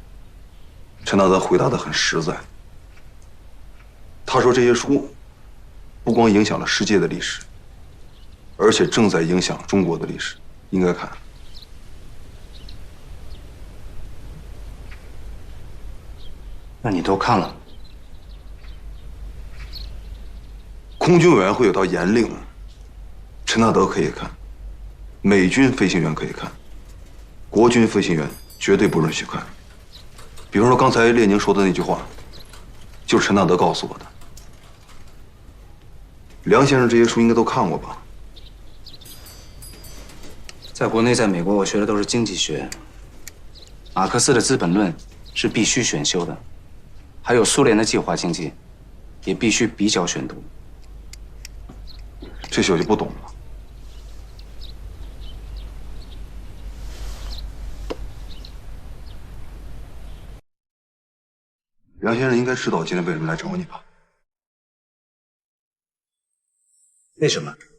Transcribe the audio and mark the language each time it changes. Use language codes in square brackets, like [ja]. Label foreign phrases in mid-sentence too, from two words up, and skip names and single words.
[zh] 陈纳德回答得很实在，他说这些书不光影响了世界的历史，而且正在影响中国的历史，应该看。那你都看了？空军委员会有道严令，陈纳德可以看，美軍飛行員可以看，國軍飛行員絕對不允許看。比方說剛才列寧說的那句話，就是陳納德告訴我的。梁先生這些書應該都看過吧？在國內，在美國，我學的都是經濟學。馬克思的《資本論》是必須選修的，還有蘇聯的計劃經濟，也必須比較選讀。這些我就不懂了。梁先生應該知道我今天為什麼來找你吧？為什麼？